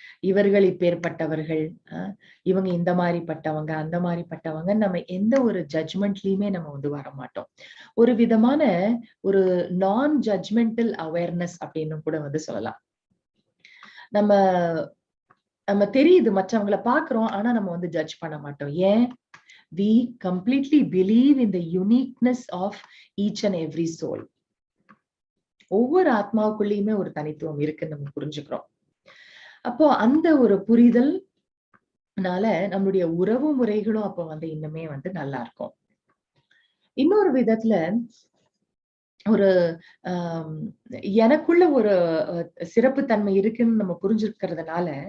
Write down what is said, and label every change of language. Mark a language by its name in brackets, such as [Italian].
[Tamil] இவர்கள் இப்பேற்பட்டவர்கள், அ இவங்க இந்த மாரிப்பட்டவங்க, அந்த மாரிப்பட்டவங்க நம்ம எந்த ஒரு ஜட்ஜ்மெண்ட்லயுமே நம்ம வந்து வரமாட்டோம். ஒரு விதமான ஒரு நான் ஜட்ஜ்மெண்டல் அவேர்னஸ் அப்படின்னு கூட வந்து சொல்லலாம். நம்ம நம்ம தெரியுது மற்றவங்கள பார்க்கிறோம். ஆனா நம்ம வந்து ஜட்ஜ் பண்ண மாட்டோம். ஏன்? [English] We completely believe in the uniqueness of each and every soul. [Tamil] ஒவ்வொரு ஆத்மாவுக்குள்ளயுமே ஒரு தனித்துவம் இருக்குன்னு நம்ம புரிஞ்சுக்கிறோம். அப்போ அந்த ஒரு புரிதல்னால நம்மளுடைய உறவு முறைகளும் அப்ப வந்து இன்னுமே வந்து நல்லா இருக்கும். இன்னொரு விதத்துல ஒரு ஆம், எனக்குள்ள ஒரு சிறப்பு தன்மை இருக்குன்னு நம்ம புரிஞ்சுக்கிறதுனால